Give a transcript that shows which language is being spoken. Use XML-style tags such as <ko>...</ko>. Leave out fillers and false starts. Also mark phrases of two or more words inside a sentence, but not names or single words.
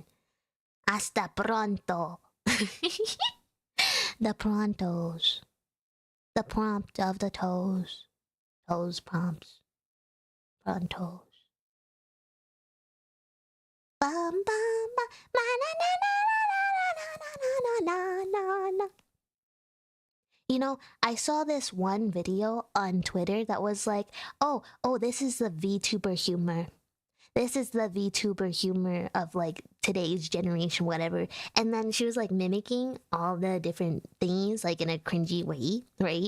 <es>Hasta pronto.</es> <en>The prontos. The prompt of the toes. Toes prompts. Prontos. Bum bum ba na na na na na na na na na. You know, I saw this one video on Twitter that was like, oh, this is the VTuber humor. This is the VTuber humor of, like, today's generation, whatever. And then she was, like, mimicking all the different things, like, in a cringy way, right?</en>